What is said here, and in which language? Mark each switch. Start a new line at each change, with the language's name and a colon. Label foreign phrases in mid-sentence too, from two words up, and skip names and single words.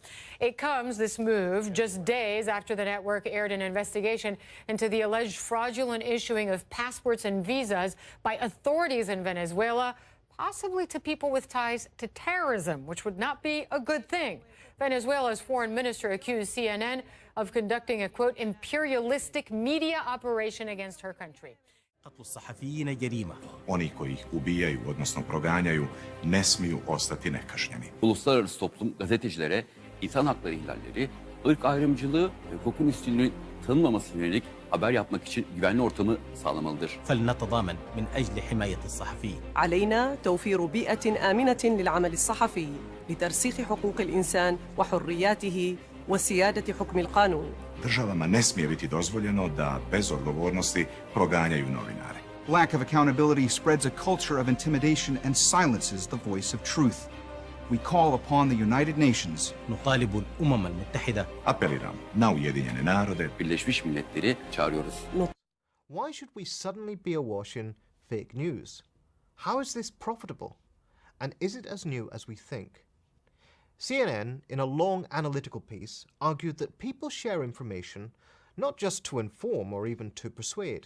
English: It comes, this move, just days after the network aired an investigation into the alleged fraudulent issuing of passports and visas by authorities in Venezuela, possibly to people with ties to terrorism, which would not be a good thing. Venezuela's foreign minister accused CNN of conducting a, quote, imperialistic media operation against her country.
Bosnian: Oni koji ih ubijaju, odnosno proganjaju, ne smiju ostati nekažnjeni.
Turkish: Uluslararası toplum gazetecilere insan hakları ihlalleri, ırk ayrımcılığı ve hukukun üstünlüğünün tanınmamasına yönelik haber yapmak için güvenli ortamı sağlamalıdır.
Arabic: فلنتضامن من أجل حماية الصحفيين. علينا توفير بيئة آمنة للعمل الصحفي لترسيخ حقوق الإنسان وحرياته وسيادة حكم القانون.
Bosnian: Državama ne smije biti dozvoljeno da bez odgovornosti proganjaju novinare.
English: Lack of accountability spreads a culture of intimidation and silences the voice of truth. We call upon the United Nations.
Arabic: نطالب الأمم المتحدة.
Bosnian: Apeliram na Ujedinjene narode.
Turkish: Birleşmiş Milletleri çağırıyoruz.
English: Why should we suddenly be awash in fake news? How is this profitable? And is it as new as we think? CNN, in a long analytical piece, argued that people share information not just to inform or even to persuade.